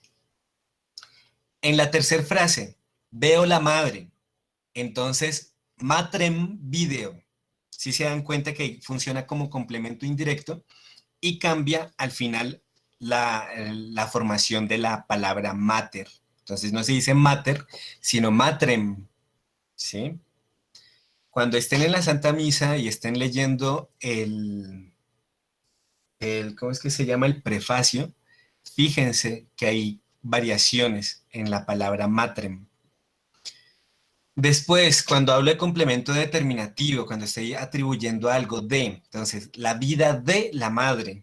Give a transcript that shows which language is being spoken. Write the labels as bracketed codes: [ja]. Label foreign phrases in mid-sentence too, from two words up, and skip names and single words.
[es] En la tercera frase, veo la madre. [la] Entonces, matrem video. [es] Si se dan cuenta que funciona como complemento indirecto y cambia al final la formación de la palabra mater. Entonces no se dice mater, sino matrem. ¿Sí? Cuando estén en la Santa Misa y estén leyendo ¿cómo es que se llama? El prefacio, fíjense que hay variaciones en la palabra matrem. Después, cuando hablo de complemento determinativo, cuando estoy atribuyendo algo de, entonces, la vida de la madre.